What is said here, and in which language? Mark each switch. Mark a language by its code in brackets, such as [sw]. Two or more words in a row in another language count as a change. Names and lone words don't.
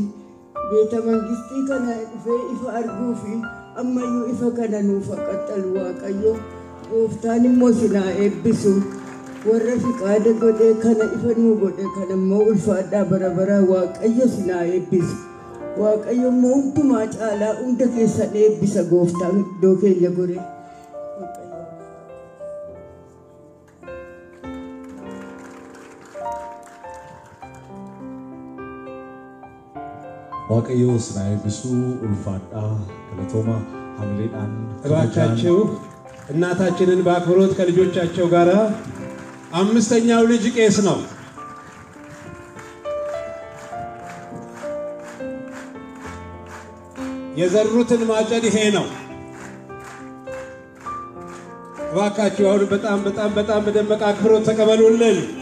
[om] beeta mangistii kana dhufee ifa arguufi ammayyuu ifa kana nuuf qaxxalu waaqayyo gooftaan immoo sinaa eebbisu warra fiqaada godhee kana ifa nuu godhe kana immoo ulfaadhaa bara baraa waaqayyo sinaa eebbisu waaqayyo immoo hundumaa caalaa hunda keessan eebbisa gooftaan iddoo keenya gore. waaqayyo sinaa eebbisu ulfaadhaa galatooma ሐምሌዳን [am] እባካችሁ እናታችንን በአክብሮት ከልጆቻቸው ጋር አምስተኛው ልጅ ቄስ ነው። የዘሩትን ማጨድ ይሄ ነው። እባካችሁ አሁን በጣም በደመቀ አክብሮት ተቀበሉልን።